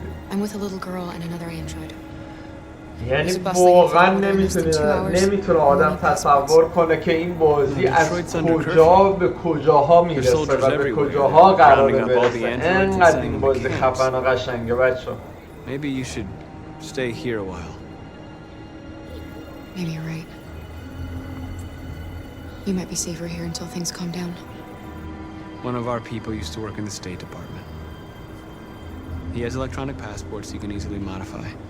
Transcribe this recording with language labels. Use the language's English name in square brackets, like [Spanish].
[English] I'm with a little girl and another android. [Persian] یعنی واقعا نمیتونه آدم تصور کنه که این بازی از کجا به کجاها میرسه و به کجاها قراره برسه. انقدر این بازی خفن و قشنگه بچه. [English] Maybe you should stay here a while. Maybe you're right. You might be safer here until things calm down. One of our people used to work in the State Department. He has electronic passports you can easily modify.